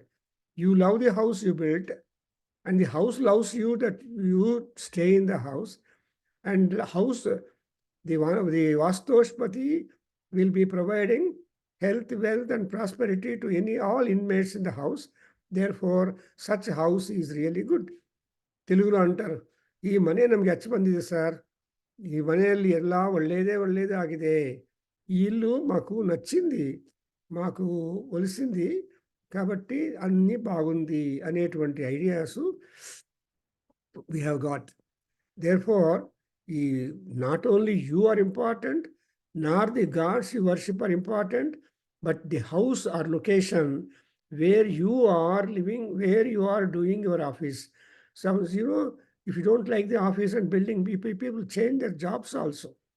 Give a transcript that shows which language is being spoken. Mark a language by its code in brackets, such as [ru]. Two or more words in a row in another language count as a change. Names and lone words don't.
[en] You love the house you built, and the house loves you that you stay in the house, and the house, the Vastoshpati will be providing health, wealth, and prosperity to all inmates in the house. Therefore, such house is really good. [te] తెలుగులో అంటారు, ఈ [kn] మನೆ ನಮಗೆ ಅಚ್ಚ ಬಂದಿದೆ ಸರ್, ಈ ಮನೆಯಲ್ಲಿ ಎಲ್ಲ ಒಳ್ಳೇದೇ ಆಗಿದೆ, [te] ఈ ఇల్లు మాకు నచ్చింది, మాకు ఒలిసింది, కాబట్టి అన్నీ బాగుంది అనేటువంటి ఐడియాస్ [en] we have got. Therefore, not only you are important, nor the gods you worship are important, but the house or location where you are living, where you are doing your office. Some, if you don't like the office and building, people change their jobs also.